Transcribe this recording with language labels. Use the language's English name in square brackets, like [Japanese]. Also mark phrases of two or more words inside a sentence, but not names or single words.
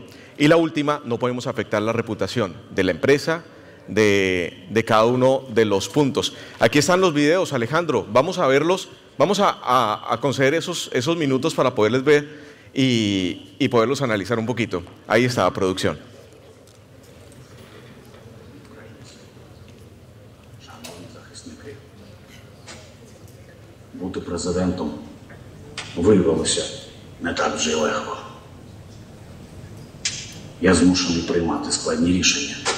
[Spanish] Y la última, no podemos afectar la reputación de la empresa, de cada uno de los puntos. Aquí están los videos, Alejandro, vamos a verlos, vamos a conceder esos minutos para poderles ver y poderlos analizar un poquito. Ahí está la producción. [Ukrainian] Бути президентом виявилося не так вже й легко. Я змушений приймати складні рішення.